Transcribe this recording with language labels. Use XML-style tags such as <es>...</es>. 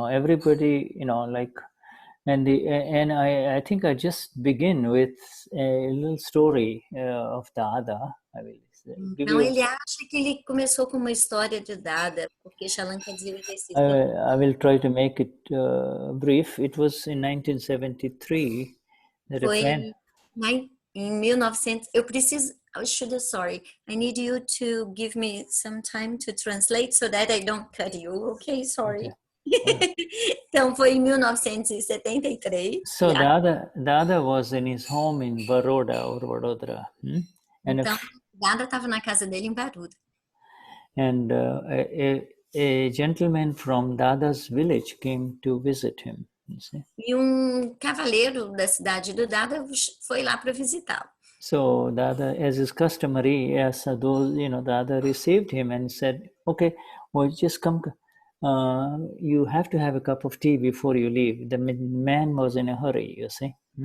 <en>Everybody, like, and I think I just begin with a little story of Dada. I will</en> <pt>Então, ele acha que ele começou com uma história de Dada, porque Shalan quer dizer o exercício.</pt> <en>I will try to make it brief. It was in 1973 that a friend.</en> <pt>Em 1900, eu preciso. Shuddha, sorry.</pt> <en>I need you to give me some time to translate so that I don't cut you.</en> <pt>Okay, sorry. Okay. Então, foi em 1973.</pt> <en>So Dada was in his home in Vadodara.</en> <pt>Então, Dada estava na casa dele em Baroda.</pt> <en>And a gentleman from Dada's village came to visit him.</en> <pt>E cavaleiro da cidade do Dada foi lá para visitá-lo.</pt> <en>So Dada, as is customary, Dada received him and said, "Okay, well, just come. You have to have a cup of tea before you leave." The man was in a hurry, you see.</en>